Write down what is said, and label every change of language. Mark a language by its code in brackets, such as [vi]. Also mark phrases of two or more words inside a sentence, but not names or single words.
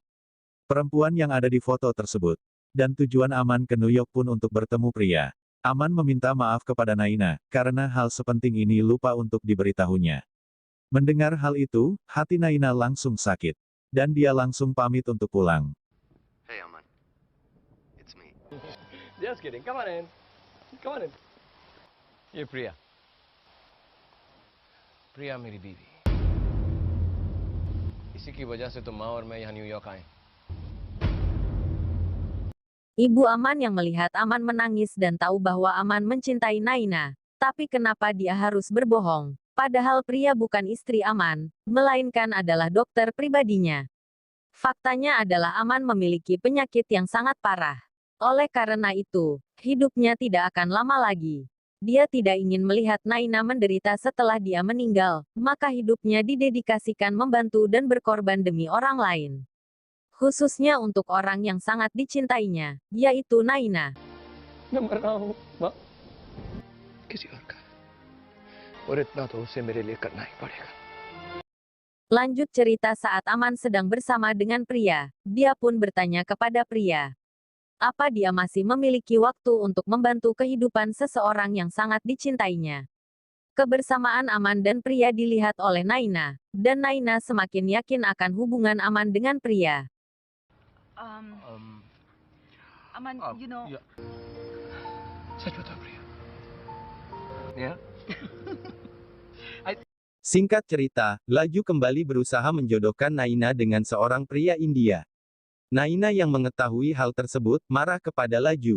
[id] Perempuan yang ada di foto tersebut. Dan tujuan Aman ke New York pun untuk bertemu Priya. Aman meminta maaf kepada Naina, karena hal sepenting ini lupa untuk diberitahunya. Mendengar hal itu, hati Naina langsung sakit. Dan dia langsung pamit untuk pulang. [en] Hey Aman, it's me. Just kidding. Come on in. Come on in. [hi] ये प्रिया मेरी बीवी। इसी की वजह से तो माँ और मैं यहाँ न्यूयॉर्क आए। [id] Ibu Aman yang melihat Aman menangis dan tahu bahwa Aman mencintai Naina. Tapi kenapa dia harus berbohong? Padahal Priya bukan istri Aman, melainkan adalah dokter pribadinya. Faktanya adalah Aman memiliki penyakit yang sangat parah. Oleh karena itu, hidupnya tidak akan lama lagi. Dia tidak ingin melihat Naina menderita setelah dia meninggal, maka hidupnya didedikasikan membantu dan berkorban demi orang lain. Khususnya untuk orang yang sangat dicintainya, yaitu Naina. मैं मर रहा हूँ माँ किसी और का और इतना तो उसे मेरे लिए करना ही पड़ेगा। Lanjut cerita saat Aman sedang bersama dengan pria, dia pun bertanya kepada pria. Apa dia masih memiliki waktu untuk membantu kehidupan seseorang yang sangat dicintainya? Kebersamaan Aman dan pria dilihat oleh Naina, dan Naina semakin yakin akan hubungan Aman dengan pria. [en] Aman, you know. [hi] Ya. सच बता, Priya. Ya. [id] Singkat cerita, Laju kembali berusaha menjodohkan Naina dengan seorang pria India. Naina yang mengetahui hal tersebut, marah kepada Laju.